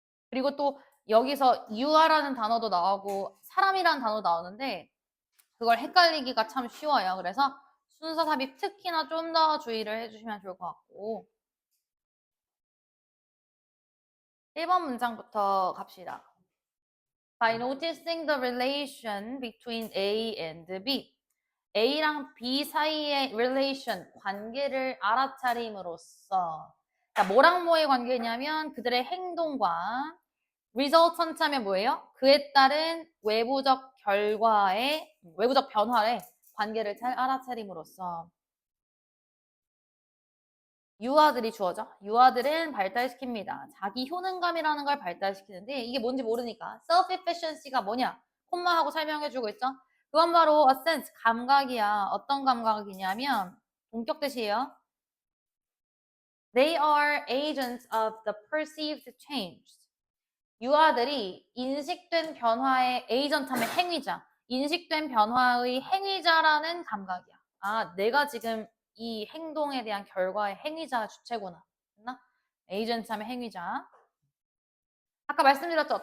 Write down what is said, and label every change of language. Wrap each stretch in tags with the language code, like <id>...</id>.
<ko>그리고 또 여기서 유아라는 단어도 나오고 사람이라는 단어도 나오는데 그걸 헷갈리기가 참 쉬워요. 그래서 순서 삽입 특히나 좀 더 주의를 해주시면 좋을 것 같고 1번 문장부터 갑시다.</ko> <en>By noticing the relation between A and B.</en> <ko>A랑 B 사이의 relation, 관계를 알아차림으로써 자, 뭐랑 뭐의 관계냐면 그들의 행동과 resultant 하면 뭐예요? 그에 따른 외부적 결과의 외부적 변화의 관계를 잘 알아차림으로써 유아들이 주어져. 유아들은 발달시킵니다. 자기 효능감이라는 걸 발달시키는데 이게 뭔지 모르니까 self-efficiency가 뭐냐? 콤마하고 설명해주고 있죠. 그건 바로</ko> <en>a sense,</en> <ko>감각이야. 어떤 감각이냐면 본격 뜻이에요.</ko> <en>They are agents of the perceived change.</en> <ko>유아들이 인식된 변화의 에이전트하면 행위자, 인식된 변화의 행위자라는 감각이야. 아, 내가 지금 이 행동에 대한 결과의 행위자 주체구나. 됐나? 에이전트하면 행위자. 아까 말씀드렸죠.</ko>